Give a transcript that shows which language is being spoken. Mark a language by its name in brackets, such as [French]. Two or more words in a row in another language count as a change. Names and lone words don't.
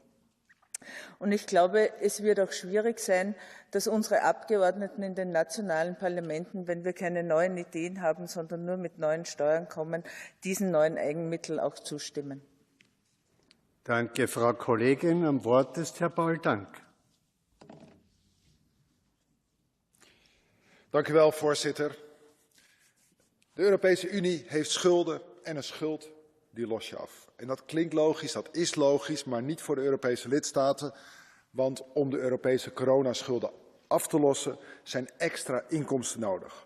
[German] Und ich glaube, es wird auch schwierig sein, dass unsere Abgeordneten in den nationalen Parlamenten, wenn wir keine neuen Ideen haben, sondern nur mit neuen Steuern kommen, diesen neuen Eigenmitteln auch zustimmen. Danke, Frau Kollegin. Am Wort ist Herr Paul Dank. [Dutch] Dank u wel, voorzitter. De Europese Unie heeft schulden en een schuld die los je af. En dat klinkt logisch, dat is logisch, maar niet voor de Europese lidstaten. Want om de Europese coronaschulden af te lossen zijn extra inkomsten nodig.